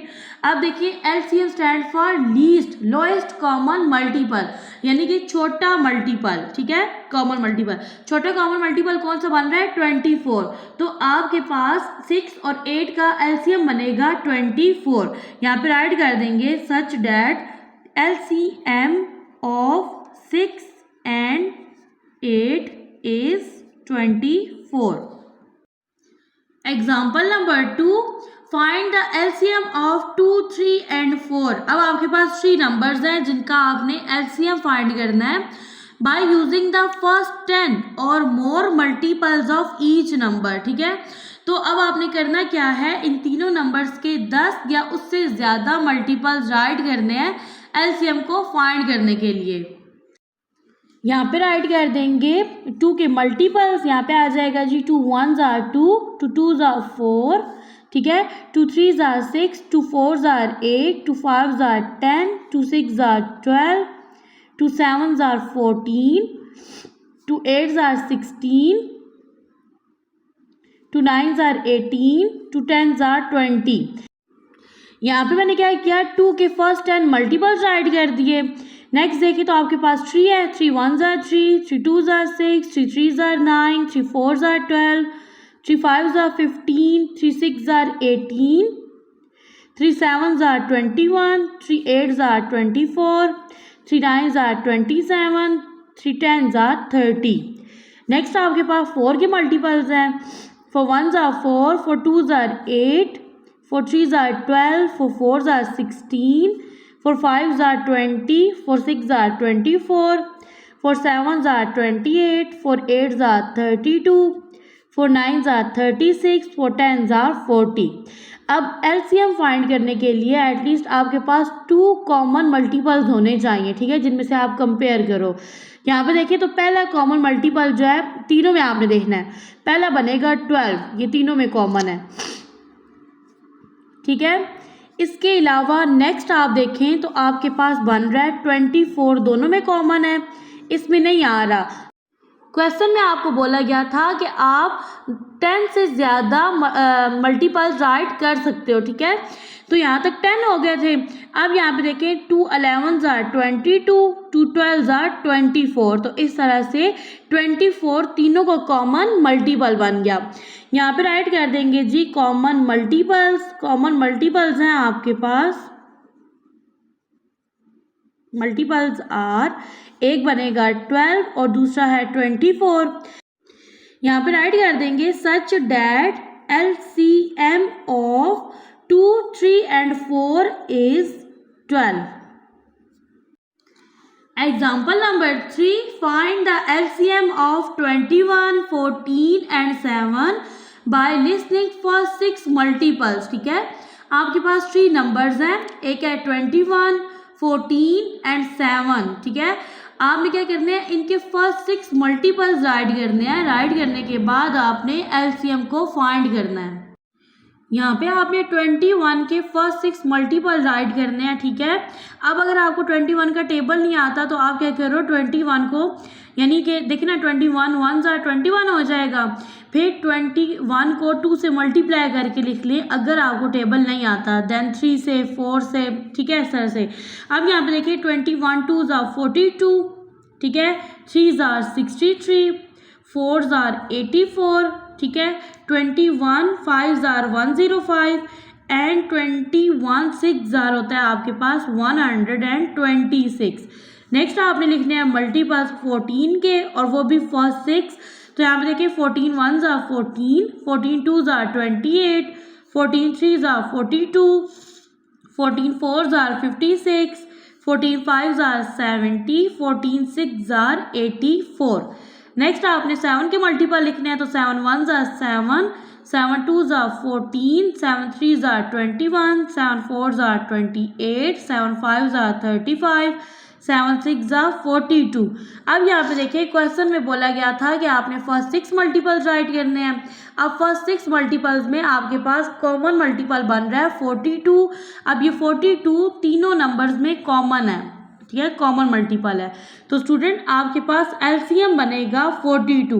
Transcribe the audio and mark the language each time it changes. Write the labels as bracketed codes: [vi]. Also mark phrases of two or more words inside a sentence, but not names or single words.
[hi] अब देखिए LCM [en] stand for least lowest common multiple, [hi] यानी कि छोटा मल्टीपल। ठीक है, [en] common multiple [hi] छोटा [en] common multiple [hi] कौन सा बन रहा है 24। तो आपके पास 6 और 8 का LCM बनेगा 24। यहाँ पे राइट कर देंगे [en] such that LCM of 6 and 8 is 24. Example number 2, find the LCM of 2, 3 and 4। [hi] अब आपके पास 3 नंबर्स हैं जिनका आपने [en] LCM find [hi] करना है [en] by using the first 10 [hi] और [en] more multiples of each number। [hi] ठीक है, तो अब आपने करना क्या है, इन तीनों नंबर्स के 10 या उससे ज़्यादा मल्टीपल्स राइट करने हैं LCM को फाइंड करने के लिए। यहाँ पे राइट कर देंगे 2 के मल्टीपल्स। यहाँ पे आ जाएगा जी [en] 2 1s are 2, 2 2s are 4। [hi] ठीक है, [en] 2 3s are 6, 2 4s are 8, 2 5s are 10, 2 6s are 12, 2 7s are 14, 2 8s are 16, 2 9s are 18, 2 10s are 20। [hi] यहाँ पे मैंने क्या किया, 2 के [en] first 10 multiples [hi] राइट कर दिए। नेक्स्ट देखिए तो आपके पास 3 है, [en] 3 1s are 3, 3 2s are 6, 3 3s are 9, 3 4s are 12, 3 5s are 15, 3 6s are 18, 3 7s are 21, 3 8s are 24, 3 9s are 27, 3 10s are 30। [hi] नेक्स्ट आपके पास 4 के मल्टीपल्स हैं। [en] 4 1s are 4, 4 2s are 8, 4 3s are 12, 4 4s are 16, 4 5s are 20, 4 6s are 24, 4 7s are 28, 4 8s are 32, 4 9s are 36, 4 10s are 40। [hi] अब [en] LCM find [hi] करने के लिए एटलीस्ट आपके पास 2 [en] common multiples [hi] होने चाहिए, ठीक है, जिनमें से आप कंपेयर करो। यहाँ पे देखिए तो पहला [en] common multiple [hi] जो है तीनों में आपने देखना है, पहला बनेगा 12, ये तीनों में कॉमन है, ठीक है। इसके अलावा नेक्स्ट आप देखें तो आपके पास बन रहा है 24, दोनों में कॉमन है, इसमें नहीं आ रहा। क्वेश्चन में आपको बोला गया था कि आप 10 से ज़्यादा मल्टीपल राइट कर सकते हो, ठीक है। तो यहाँ तक 10 हो गए थे। अब यहाँ पे देखें [en] 2 11s are 22, 2 12s are 24, [hi] तो इस तरह से 24 तीनों को [en] common multiple [hi] बन गया। यहाँ पे राइट कर देंगे जी [en] common multiples [hi] हैं आपके पास, [en] multiples are, [hi] एक बनेगा 12 और दूसरा है 24। यहाँ पे राइट कर देंगे [en] such that LCM of 2, 3 and 4 is 12. Example number 3, find the LCM of 21, 14 and 7 by listening for 6 multiples, [hi] ठीक है। आपके पास 3 नंबर्स हैं, एक है 21, 14 and 7, ठीक है। आपने क्या करना है, इनके [en] first 6 multiples [hi] राइट करने हैं। राइट करने के बाद आपने एलसीएम को फाइंड करना है। यहाँ पे आपने 21 के [en] first 6 multiple [hi] राइट करने हैं, ठीक है। अब अगर आपको 21 का टेबल नहीं आता तो आप क्या करो, 21 को यानी कि देखिए ना [en] 21 1s are 21 [hi] हो जाएगा, फिर 21 को 2 से मल्टीप्लाई करके लिख लें अगर आपको टेबल नहीं आता, देन 3 से 4 से, ठीक है, इस तरह से। अब यहाँ पे देखिए [en] 21 2s are 42, [hi] ठीक है, [en] 3s are 63, 4s are 84, [hi] ठीक है, [en] 21 5s are 105 and 21 6 [hi] होता है आपके पास 126। नेक्स्ट आपने लिखने हैं मल्टीपल्स 14 के और वो भी फर्स्ट 6। तो यहाँ पे देखिए [en] 14 1s are 14, 14 2s are 28, 14 3s are 42, 14 4s are 56, 14 5s are 70, 14 6s are 84। [hi] नेक्स्ट आपने 7 के मल्टीपल लिखने हैं, तो [en] 7 1s are 7, 7 2s are 14, 7 3s are 21, 7 4s are 28, 7 5s are 35, 7 6s are 42। [hi] अब यहाँ पे देखिए क्वेश्चन में बोला गया था कि आपने [en] first 6 multiples [hi] राइट करने हैं। अब [en] first 6 multiples [hi] में आपके पास [en] common multiple [hi] बन रहा है 42। अब ये 42 तीनों नंबर्स में कॉमन है, ठीक है, [en] common multiple [hi] है। तो स्टूडेंट आपके पास एलसीएम बनेगा 42।